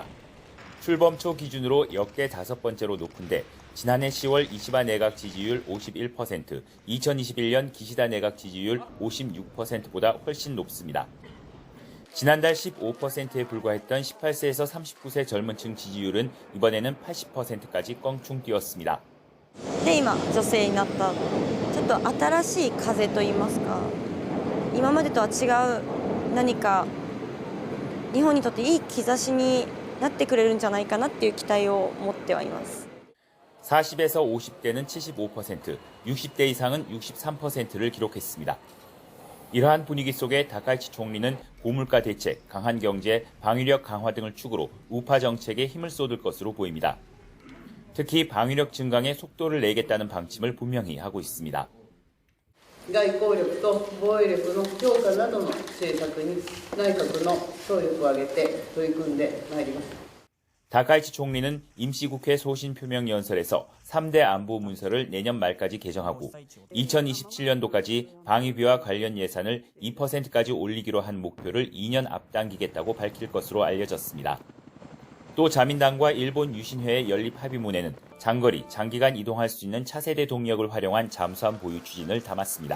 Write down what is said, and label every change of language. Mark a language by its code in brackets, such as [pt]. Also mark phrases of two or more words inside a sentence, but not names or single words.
[ko] 출범 초 기준으로 역대 5번째로 높은데 지난해 10월 이시바 내각 지지율 51%, 2021년 기시다 내각 지지율 56%보다 훨씬 높습니다. 지난달 15%에 불과했던 18세에서 39세 젊은 층 지지율은 이번에는 80%까지 껑충 뛰었습니다. [ja] で今女性になったちょっと新しい風と言いますか今までとは違う何か日本にとっていい兆しになってくれるんじゃないかなっていう期待を持ってはいます。 [ko] 40에서 50대는 75%, 60대 이상은 63%를 기록했습니다. 이러한 분위기 속에 다카이치 총리는 고물가 대책, 강한 경제, 방위력 강화 등을 축으로 우파 정책에 힘을 쏟을 것으로 보입니다. 특히 방위력 증강에 속도를 내겠다는 방침을 분명히 하고 있습니다. [ja] 外交力と防衛力の強化などの政策に内閣の総力を挙げて取り組んでまいります。 [ko] 다카이치 총리는 임시국회 소신표명연설에서 3대 안보 문서를 내년 말까지 개정하고 2027년도까지 방위비와 관련 예산을 2%까지 올리기로 한 목표를 2년 앞당기겠다고 밝힐 것으로 알려졌습니다. 또 자민당과 일본 유신회의 연립 합의문에는 장거리, 장기간 이동할 수 있는 차세대 동력을 활용한 잠수함 보유 추진을 담았습니다.